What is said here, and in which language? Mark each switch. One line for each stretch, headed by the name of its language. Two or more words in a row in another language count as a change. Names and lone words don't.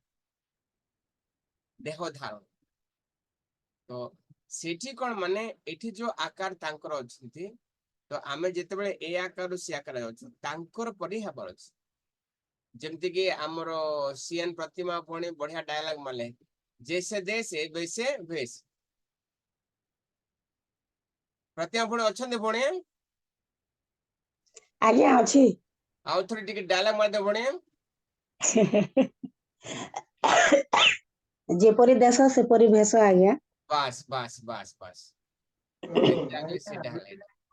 Odia: ତ ସେଠି କଣ ମାନେ ଏଠି ଯୋଉ ଆକାର ତାଙ୍କର ଅଛନ୍ତି ତ ଆମେ ଯେତେବେଳେ ଏ ଆକାରରୁ ସେ ଆକାର ଯାଉଛୁ ତାଙ୍କର ପରି ହେବାର ଅଛି। ଯେମିତି କି ଆମର ସିଏନ୍ ପ୍ରତିମା ଭଉଣୀ ବଢିଆ ଡାୟଲଗ ମାଲେ
Hindi: ଜैसे देश वैसे भेष।
Odia: ପ୍ରତିମା ଭଉଣୀ ଅଛନ୍ତି ଭଉଣୀ? ଆଜ୍ଞା ଅଛି। ଆଉ ଥରେ ଟିକେ ଡାୟଲଗ ମାରିଦେ ଭଉଣୀ। ଯେପରି ଦେଶ ସେପରି ଭେଷ ଆଜ୍ଞା। ବାସ୍ ବାସ୍ ବାସ୍ ବାସ୍ Exactly ସେଇଟା ହେଲା।